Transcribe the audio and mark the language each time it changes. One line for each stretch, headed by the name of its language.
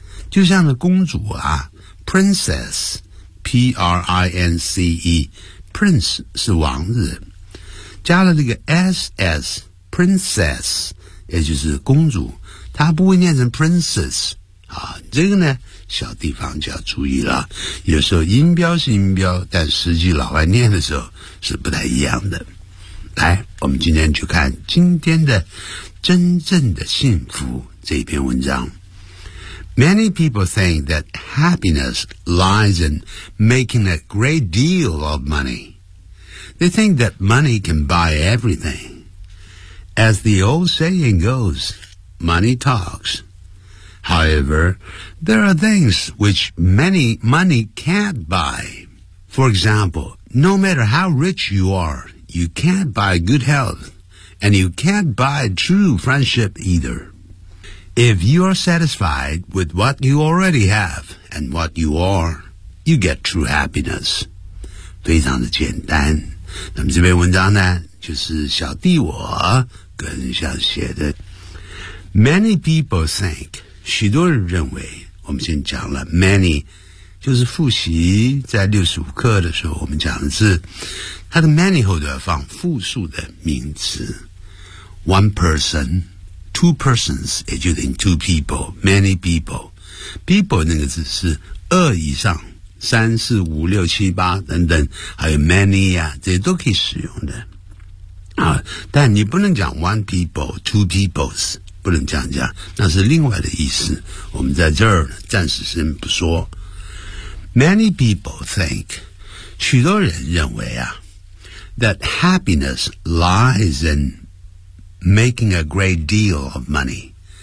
Chinese: 就像那公主啊 ，princess， p r i n c e， prince 是王子，加了这个 s s， princess， 也就是公主，她不会念成 princess 啊。这个呢，小地方就要注意了。有时候音标是音标，但实际老外念的时候是不太一样的。来，我们今天就看今天的真正的幸福这篇文章。
English: Many people think that happiness lies in making a great deal of money. They think that money can buy everything. As the old saying goes, money talks. However, there are things which money can't buy. For example, no matter how rich you are, you can't buy good health, and you can't buy true friendship either. If you are satisfied with what you already have and what you are, you get true happiness.
Chinese: 非常的简单。那么这篇文章呢，就是小弟我个人想写的。 Many people think, 许多人认为，我们先讲了 many, 就是复习在65课的时候我们讲的是，它的 many 后都要放复数的名词。
English: One person,Two persons, 也就等于 two people, many people.
Chinese: People 那个字是二以上，三四五六七八等等，还有 many 啊，这些都可以使用的。啊，但你不能讲 one people, two peoples, 不能这样讲，那是另外的意思。我们在这儿暂时先不说。
English: Many people think, 许多人认为啊 that happiness lies inMaking a great deal of money.